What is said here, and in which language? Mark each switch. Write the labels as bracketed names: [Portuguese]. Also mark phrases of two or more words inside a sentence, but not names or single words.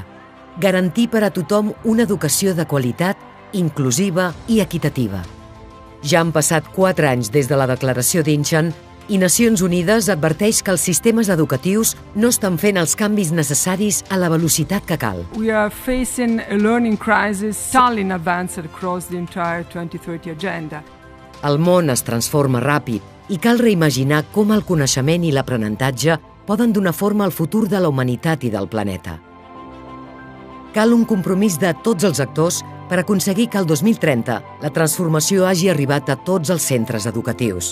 [Catalan] Garantir per a tothom una educació de qualitat, inclusiva i equitativa. Ja han passat 4 anys des de la Declaració d'Incheon i Nacions Unides adverteix que els sistemes educatius no estan fent els canvis necessaris a la velocitat que cal. [English] We are facing a learning crisis stalling advanced across the entire 2030 agenda. [Catalan] El món es transforma ràpid i cal reimaginar com el coneixement i l'aprenentatge poden donar forma al futur de la humanitat i del planeta. Cal un compromís de tots els actors per aconseguir que el 2030 la transformació hagi arribat a tots els centres educatius.